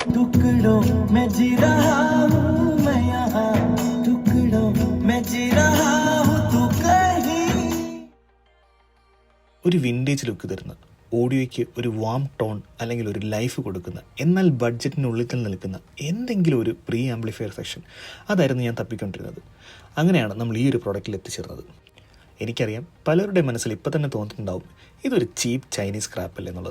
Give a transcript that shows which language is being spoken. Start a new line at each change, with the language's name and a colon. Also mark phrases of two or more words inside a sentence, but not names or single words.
Hindi: टुकड़ों में जी रहा हूँ मैं यहाँ टुकड़ों में जी रहा हूँ तू कहीं.
Malayalam: ഒരു
English: vintage look
Malayalam: തരുന്ന ഓഡിയോയ്ക്ക് ഒരു
English: warm tone
Malayalam: അല്ലെങ്കിൽ ഒരു ലൈഫ് കൊടുക്കുന്ന എന്നാൽ ബഡ്ജറ്റിനുള്ളിൽ തന്നെ നിൽക്കുന്ന എന്തെങ്കിലും ഒരു
English: pre amplifier section
Malayalam: അതായിരുന്നു ഞാൻ തപ്പിക്കൊണ്ടിരുന്നത്. അങ്ങനെയാണ് നമ്മൾ ഈ ഒരു പ്രോഡക്റ്റിൽ എത്തിച്ചേർന്നത്. എനിക്കറിയാം പലരുടെ മനസ്സിൽ ഇപ്പോൾ തന്നെ തോന്നിയിട്ടുണ്ടാവും ഇതൊരു
English: cheap Chinese scrap
Malayalam: അല്ലേ എന്നുള്ളത്.